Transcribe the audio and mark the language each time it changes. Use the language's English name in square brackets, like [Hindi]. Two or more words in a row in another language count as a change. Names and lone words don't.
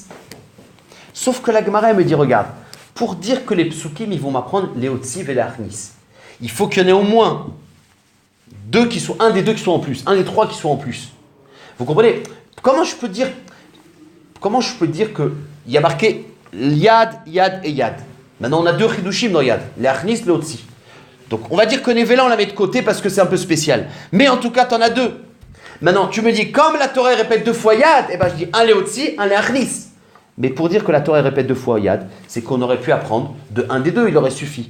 [French] Sauf que la Gemara me dit, regarde, pour dire que les psukim, ils vont m'apprendre les otsi et les harnis, il faut qu'il y en ait au moins un des deux qui soit en plus, un des 3 qui soit en plus. Vous comprenez? Comment je peux dire qu'il y a marqué yad, yad et yad? Maintenant, on a 2 chidushim dans yad, les harnis, les otsi. Donc, on va dire que Nevela, on la met de côté parce que c'est un peu spécial. Mais en tout cas, tu en as 2. Maintenant, tu me dis, comme la Torah répète 2 fois yad, eh ben je dis un les otsi, un les harnis. Mais pour dire que la Torah répète 2 fois yad, c'est qu'on aurait pu apprendre de un des 2, il aurait suffi.